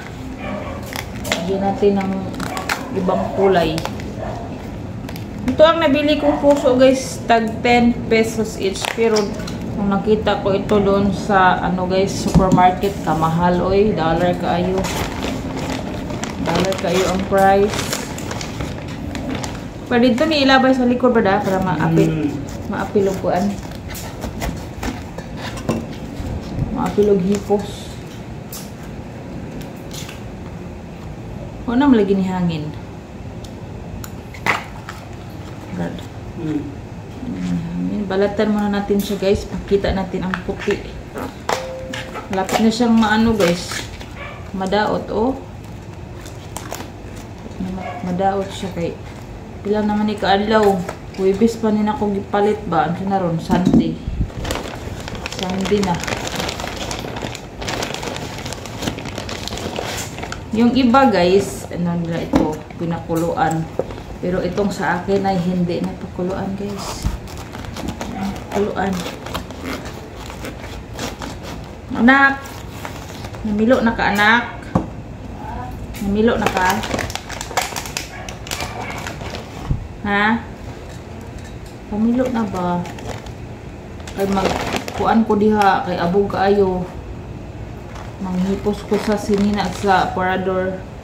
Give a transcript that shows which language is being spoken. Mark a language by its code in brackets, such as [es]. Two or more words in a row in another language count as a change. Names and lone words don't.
[tl] Lagyan natin ng ibang kulay. Ito ang nabili kong puso guys, tag 10 pesos each. Pero nung nakita ko ito doon sa guys, supermarket, [ceb] kamahal oy, [tl] dollar kayo ang price. [ceb] Pero dito ni ilabay sa likod ba para maapil og kuan. Maapil og hipos. Wala malagi ni hangin. [tl] Balatan muna natin siya guys. Pakita natin ang puti. Lapit na siyang guys. [ceb] Madaot Madaot siya kay pila naman ni kaadlaw. Huwebes pa nina ko gipalit ba? Ano na ron? Sunday na. [tl] Yung iba guys, nila ito? Pinakuluan. Pero itong sa akin ay hindi na pakuluan guys. Pakuluan. Anak! [ceb] Namilo na ka anak? Namilo na ka? Ha? Pamilo na ba? Kay magkuan ko diha. Kay abog kaayo. Manghipos ko sa sinina sa parador.